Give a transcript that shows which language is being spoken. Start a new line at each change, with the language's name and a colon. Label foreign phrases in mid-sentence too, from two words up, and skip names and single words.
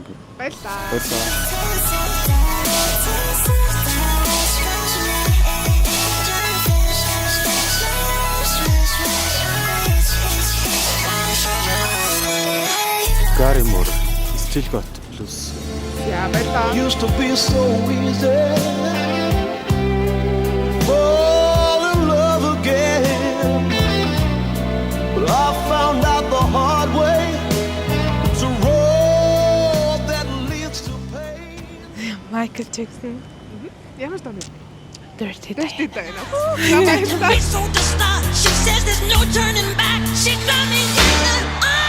Mongolian: Баярлалаа.
English: Gary Moore. Still got blues.
Mongolian: Яа баярлалаа.
English: Used to be so easy fall in love again But I found out the hard way It's a road that leads to pain Michael Jackson
Mongolian: Ямар даа вэ?
English: Dirty
Mongolian: Dirty даа. За баярлалаа.
English: So the start She says there's no turning back She got me yelling